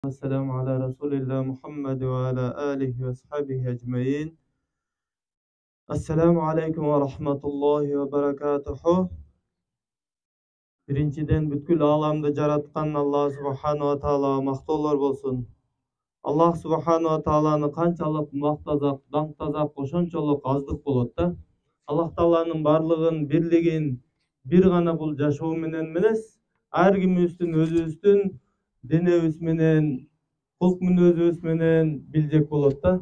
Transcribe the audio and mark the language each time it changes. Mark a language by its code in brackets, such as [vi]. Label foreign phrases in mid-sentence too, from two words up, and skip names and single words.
[ar] والسلام على رسول الله محمد وعلى آله وصحبه أجمعين. السلام عليكم ورحمة الله وبركاته. [ky] Birinçiden бүткүл аламды жараткан Аллах [ar] سبحانه وتعالى [ky] мактоолор болсун. Аллах [ar] سبحانه وتعالى [ky] канчалык мактасак, даңктасак, ошончолук аздык болот да. Аллах Тааланын барлыгын, бирлигин бир гана бул жашоо менен эмес, ар кимибиздин өзүбүздүн денебиз менен, кулк мүнөзүбүз менен билжек болот да.